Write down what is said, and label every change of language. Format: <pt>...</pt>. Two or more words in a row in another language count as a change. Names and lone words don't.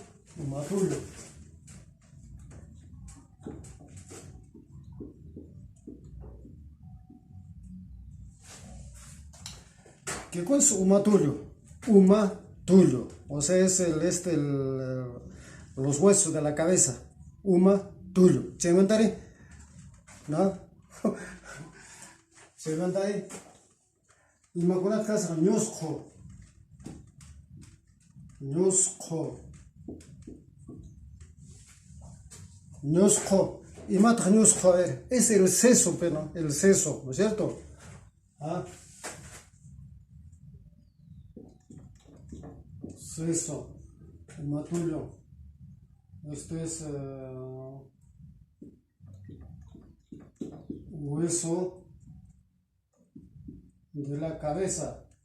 <es>Un matullo. ¿Qué cosa es un matullo? Matullo. O sea, es los huesos de la cabeza. Matullo. ¿Se inventaré? ¿No? Se inventaré. Imagínate que es ñosco. ñosco. ñosco. Y mata ñosco, a ver, es el seso, pero el seso, ¿no es cierto? ¿Ah? Seso, el matullo. Este es hueso de la cabeza.</es>